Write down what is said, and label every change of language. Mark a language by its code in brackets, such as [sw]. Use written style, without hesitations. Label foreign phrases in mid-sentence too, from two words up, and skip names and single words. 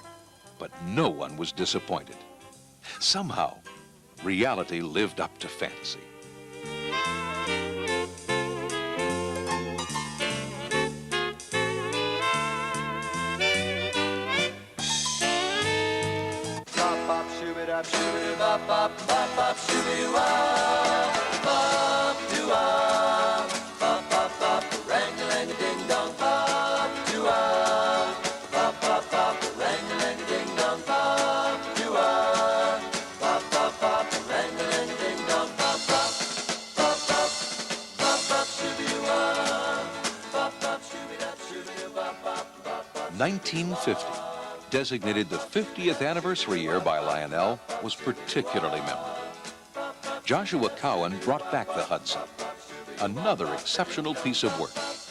[en] But no one was disappointed. Somehow, reality lived up to fantasy. Bop, shoo-be-dap, shoo-be-doo-bop, bop, bop, bop, shoo-be-wah, bop, doo-wah, bop, bop, bop, rang-a-lang-a-ding-dong, bop, doo-wah, bop, bop, bop, rang-a-lang-a-ding-dong, bop, doo-wah, bop, bop, bop, rang-a-lang-a-ding-dong, bop, bop, bop, bop, bop, bop, shoo-be-wah, bop, bop, shoo-be-dap, shoo-be-doo-bop, bop, bop, bop. 1950, designated the 50th anniversary year by Lionel, was particularly memorable. Joshua Cowan brought back the Hudson, another exceptional piece of work.